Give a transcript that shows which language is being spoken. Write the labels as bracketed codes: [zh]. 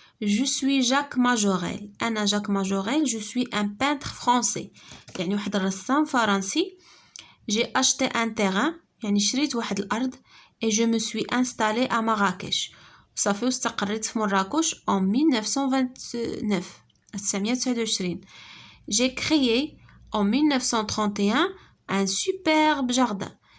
[fr] Je suis Jacques Majorel. [ar] أنا جاك ماجوريل. [fr] Je suis un peintre français. [ar] يعني واحد الرسام فرنسي. [fr] J'ai acheté un terrain. [ar] يعني شريت واحد الأرض. [fr] Et je me suis installée à Marrakech. [ar] صافي واستقريت في مراكش en 1929. [fr] J'ai créé en 1931 un superbe jardin.